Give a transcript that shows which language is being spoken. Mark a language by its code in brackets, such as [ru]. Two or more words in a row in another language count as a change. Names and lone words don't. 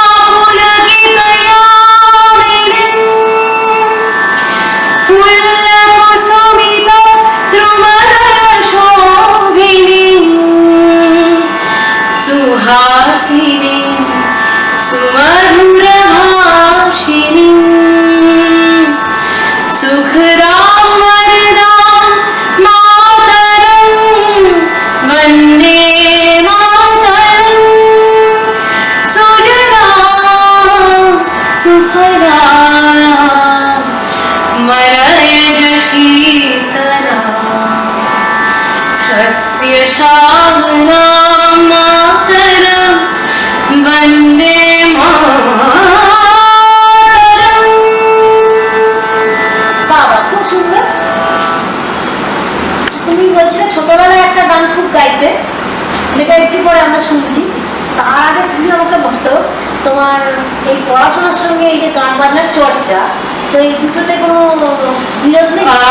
[sa] পুলকিতয়ামিনীं ফুল্লকুসুমিত ত্রুমদলশোভিনীं সুহাসিনীं সুমধুরভাষিণীं সুখদাং वरदां मातरं वन्दे मातरं सुजला सुफला मलयज शीतला शस्य श्यामला मातरं वन्दे मातरं। [bn] বাবা, খুব সুন্দর। তুমি বলছিলে ছোটবেলায় একটা গান খুব গাইতে, যেটা একটু পরে আমরা শুনছি। তার আগে তুমি আমাকে বলো, তোমার এই পড়াশোনার সঙ্গে এই যে গান বাজনার চর্চা, তো এই দুটোতে কোনো বিরোধ নেই?